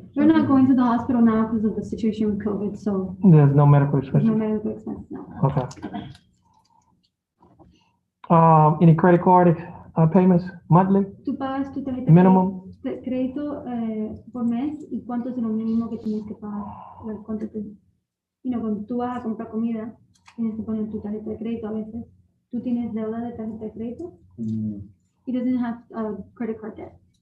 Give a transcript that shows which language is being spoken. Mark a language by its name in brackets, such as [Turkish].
[English] They're not going to the hospital now because of the situation with COVID, so there's no medical there's no expenses, medical expense now. okay. Any credit card, payments monthly, [Spanish] Tú pagas tu tarjeta [English] minimum? [Spanish] de crédito por mes y cuánto es lo mínimo que tienes que pagar. Cuánto cuando tú vas a comprar comida, tienes que poner tu tarjeta de crédito a veces. ¿Tú tienes deuda de tarjeta de crédito? [English] He doesn't have a credit card debt.